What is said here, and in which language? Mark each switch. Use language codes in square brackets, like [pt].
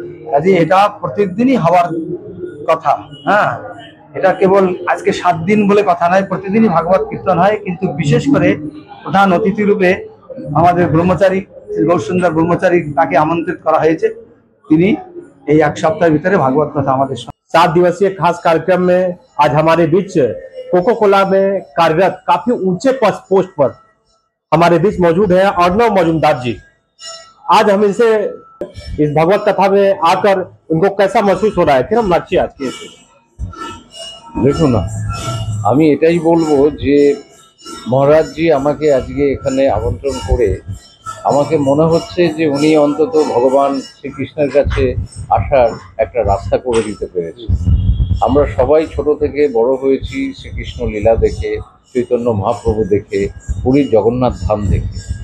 [bn] কাজে এটা প্রত্যেকদিনই হওয়ার কথা। হ্যাঁ, এটা কেবল আজকে 7 দিন বলে কথা নয়, প্রতিদিনই ভাগবত কীর্তন হয়। কিন্তু বিশেষ করে প্রধান অতিথি রূপে আমাদের ব্রহ্মচারী গৌরসুন্দর ব্রহ্মচারী, তাকে আমন্ত্রিত করা হয়েছে। তিনি এই 1 সপ্তাহের ভিতরে ভাগবত কথা আমাদের [hi] 7 दिवसीय खास कार्यक्रम में आज हमारे बीच कोको कोला में कार्यरत काफी ऊंचे पोस्ट पर हमारे बीच मौजूद है अर्णव मजूमदार जी। आज हम इनसे इस भगवत कथा में आकर उनको कैसा महसूस हो रहा है, फिर हम लाची आज के [bn] দেখুন না, আমি এটাই বলবো যে মহারাজজি আমাকে আজকে এখানে আমন্ত্রণ করে আমাকে মনে হচ্ছে যে উনি অন্তত ভগবান শ্রীকৃষ্ণের কাছে আসার একটা রাস্তা করে দিতে পেরেছে। আমরা সবাই ছোট থেকে বড় হয়েছি শ্রীকৃষ্ণ লীলা দেখে, চৈতন্য মহাপ্রভু দেখে, পুরীর জগন্নাথ ধাম দেখে।